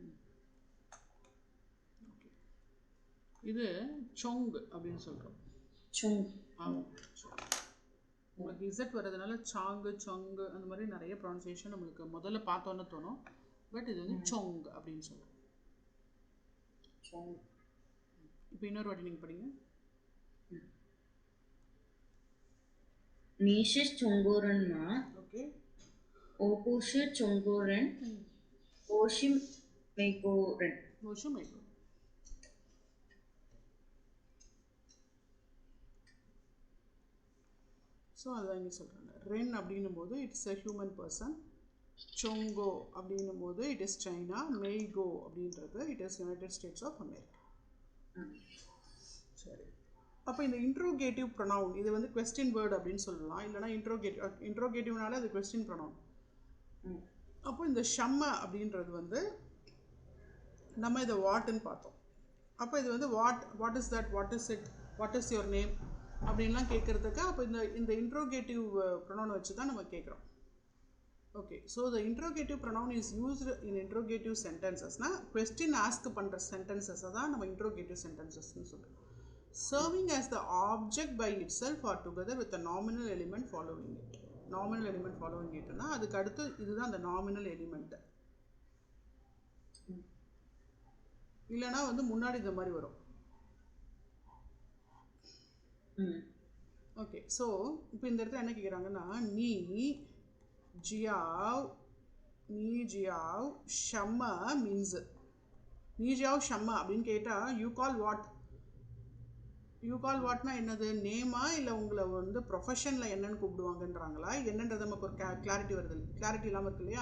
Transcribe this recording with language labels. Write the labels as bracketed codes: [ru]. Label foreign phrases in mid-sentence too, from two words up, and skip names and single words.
[ta] இது சொங் அப்படின்னு சொல்கிறோம். சொங். ஆமாம், உங்களுக்கு இசட் வர்றதுனால சாங்கு சொங்கு அந்த மாதிரி நிறைய ப்ரொனன்சியேஷன் நம்மளுக்கு முதல்ல பார்த்தோன்னு தோணும். பட் இது வந்து சொங் அப்படின்னு சொல்லுவோம். இப்போ இன்னொரு வாட்டி நீங்கள் படிங்க. [zh] 你是中国人吗？ [ta] ஓகே. [zh] 我不是中国人，我是美国人。 [ta] வருஷம் மைக்கோ. ஸோ அதுதான் இங்கே சொல்கிறாங்க. [en] ரென் [ta] அப்படின்னும் போது [en] it's a human person. சொங்கோ [ta] அப்படின்னும் போது [en] it is China. மெய்கோ அப்படின்றது it is United States of America. [ta] சரி, அப்போ இந்த [en] interrogative pronoun [ta] இது வந்து [en] question word [ta] அப்படின்னு சொல்லலாம், இல்லைனா இன்ட்ரோகேட்டிவ்னால அது [en] question pronoun. [ta] அப்போ இந்த ஷம்ம அப்படின்றது வந்து நம்ம இதை வாட்டுன்னு பார்த்தோம். அப்போ இது வந்து [en] what is that, what is it, what is your name [ta] அப்படின்லாம் கேட்குறதுக்கு அப்போ இந்த [en] interrogative pronoun [ta] வச்சு தான் நம்ம கேட்குறோம். [en] okay, so the interrogative pronoun is used in interrogative sentences question ask [ta] பண்ணுற சென்டென்சஸை தான் நம்ம [en] interrogative sentences சொல்கிறோம். Serving as the object by itself or together with a nominal element following it. Nominal element following it னா [ta] அதுக்கு அடுத்து இதுதான் அந்த [en] nominal element. [ta] இல்லைனா வந்து முன்னாடி இந்த மாதிரி வரும். [en] okay, so [ta] இப்போ இந்த இடத்துல என்ன கேட்குறாங்கன்னா [zh] 你叫什么 [ta] மீன்ஸ் [zh] 你叫什么 [ta] அப்படின்னு கேட்டால் [en] you call what [ta] என்னது, நேமா இல்லை உங்களை வந்து ப்ரொஃபஷனில் என்னன்னு கூப்பிடுவாங்கன்றாங்களா என்னன்றது நமக்கு ஒரு கிளாரிட்டி வருது, கிளாரிட்டி இல்லாமல் இருக்கு இல்லையா.